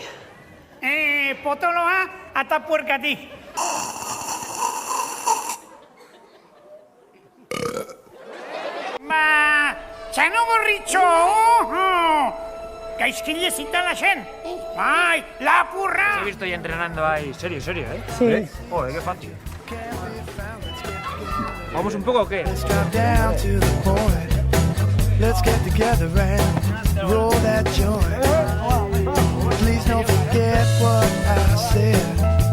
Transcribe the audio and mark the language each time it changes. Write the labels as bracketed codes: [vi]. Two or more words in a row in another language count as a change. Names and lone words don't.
[eu] Potoloa eta puerkatik. Txano gorritxo! Gaizkile zitala zen. Bai, lapurra! [es] Te he visto ya entrenando ahí, serio, ¿eh? Sí. Joder, qué fácil. ¿Vamos un poco o qué? [en] Let's drop down to the point. Let's get together and roll that joint. Please don't forget what I said.